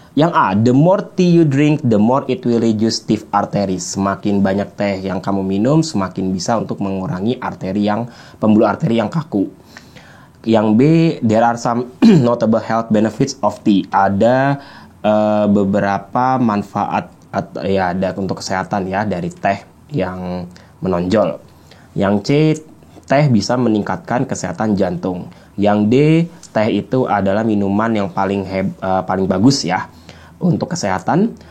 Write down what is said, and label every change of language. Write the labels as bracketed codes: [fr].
[en] Yang A, the more tea you drink, the more it will reduce stiff arteries. [id] Semakin banyak teh yang kamu minum, semakin bisa untuk mengurangi pembuluh arteri yang kaku. [en] Yang B, there are some notable health benefits of tea. [id] Ada beberapa manfaat ada untuk kesehatan ya dari teh yang menonjol. Yang C, teh bisa meningkatkan kesehatan jantung. Yang D, teh itu adalah minuman yang paling bagus ya untuk kesehatan.